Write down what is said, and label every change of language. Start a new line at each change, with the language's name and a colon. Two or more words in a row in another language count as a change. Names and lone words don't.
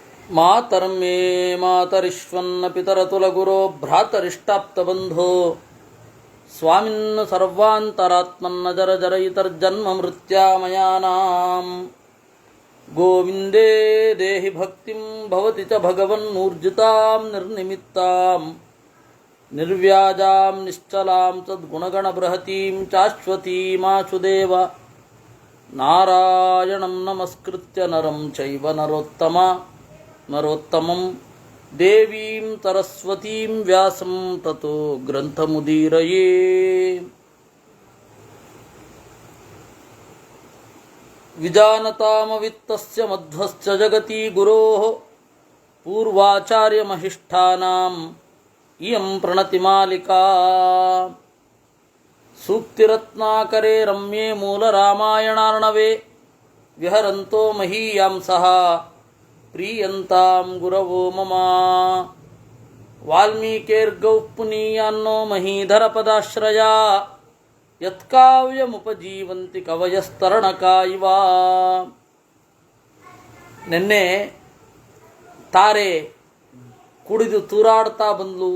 Sanskrit: ಮಾತರಂ ಮೇ ಮಾತರಿಶ್ವನ್ನ ಪಿತರತುಲಗುರೋ ಭ್ರಾತರಿಷ್ಟಾಪ್ತಬಂಧೋ ಸ್ವಾಮಿನ್ ಸರ್ವಾಂತರಾತ್ಮನ್ನ ಜರ ಜರ ಇತರ್ಜನ್ಮ ಮೃತ್ಯಾಮಯಾನಾಂ ಗೋವಿಂದೇ ದೇಹಿ ಭಕ್ತಿಂ ಭವತಿ ಚ ಭಗವನ್ನೂರ್ಜಿತಾಂ ನಿರ್ನಿಮಿತ್ತಾಂ ನಿರ್ವ್ಯಾಜಾಂ ನಿಶ್ಚಲಾಂ ಸದ್ಗುಣಗಣ ಬೃಹತೀಂ ಶಾಶ್ವತೀಮಾಚುದೇವ ನಾರಾಯಣಂ ನಮಸ್ಕೃತ್ಯ ನರಂ ಚೈವ ನರೋತ್ತಮಂ ದೇವೀಂ ಸರಸ್ವತೀಂ ವ್ಯಾಸಂ ತತೋ ಗ್ರಂಥಮುದೀರಯೇ. ವಿಜಾನತಾಮವಿತ್ತಸ್ಯ ಮಧ್ವಸ್ಯ ಜಗತಿ ಗುರೋಃ ಪೂರ್ವಾಚಾರ್ಯಮಹಿಷ್ಠಾನಾಂ ಇಯಂ ಪ್ರಣತಿಮಾಲಿಕಾ ಸೂಕ್ತಿರತ್ನಾಕರೇ ರಮ್ಯೇ ಮೂಲರಾಮಾಯಣಾರ್ಣವೇ ವಿಹರಂತೋ ಮಹೀಯಾಂಸಃ ಪ್ರೀಯಂತಾಂ ಗುರವೋ ಮಮ. ವಾಲ್ಮೀಕೇರ್ಗೌಃ ಪುನೀಯಾನ್ನೋ ಮಹೀಧರಪದಾಶ್ರಯಾ ಯತ್ಕಾವ್ಯಮುಪಜೀವಂತಿ ಕವಯಸ್ತರಣಕಾ ಇವ.
Kannada: ನಿನ್ನೆ ತಾರೆ ಕುಡಿದು ತೂರಾಡ್ತಾ ಬಂದ್ಲು.